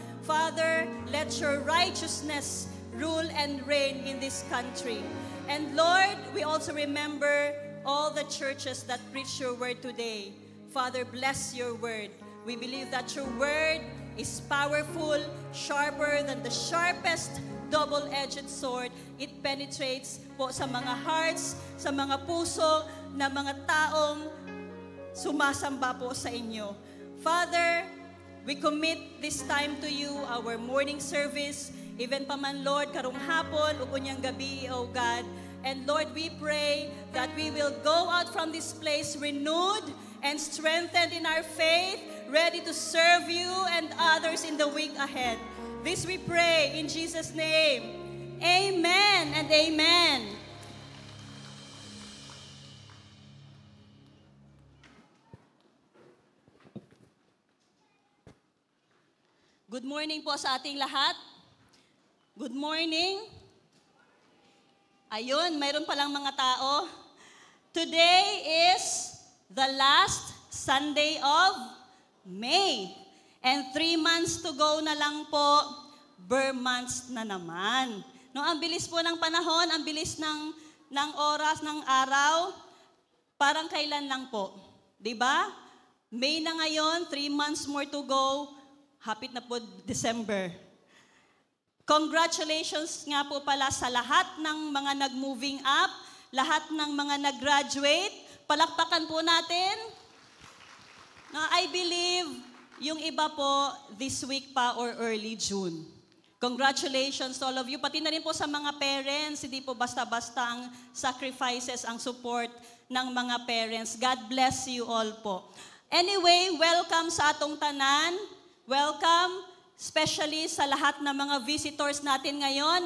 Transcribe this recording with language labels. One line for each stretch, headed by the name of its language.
English: Father, let your righteousness rule and reign in this country. And Lord, we also remember all the churches that preach your word today. Father, bless your word. We believe that your word is powerful, sharper than the sharpest double-edged sword. It penetrates
Filipino: po sa mga hearts, sa mga puso na mga taong sumasamba po sa inyo.
English: Father, we commit this time to you, our morning service, even pa man, Lord,
Cebuano: karong hapon, ug unyang gabi,
English: O God. And Lord, we pray that we will go out from this place renewed and strengthened in our faith, ready to serve you and others in the week ahead. This we pray in Jesus' name. Amen and amen. Good morning po sa ating lahat. Good morning.
Filipino: Ayun, mayroon palang mga tao.
English: Today is the last Sunday of May. And 3 months to go
Filipino: na lang po,
English: Burr months
Filipino: na naman. No, ang bilis po ng panahon, ang bilis ng oras, ng araw, parang kailan lang po. 'Di ba? May na ngayon,
English: 3 months more to go,
Cebuano: hapit na po
Filipino: December. Congratulations nga po pala sa lahat ng mga nag-moving up, lahat ng mga nag-graduate. Palakpakan po natin.
English: I believe yung iba po this week pa or early June. Congratulations to all of you.
Filipino: Pati na rin po sa mga parents, hindi po basta-basta ang sacrifices, ang support ng mga parents.
English: God bless you all po. Anyway, welcome
Cebuano: sa atong tanan.
Filipino: Welcome, especially sa lahat ng mga visitors natin ngayon.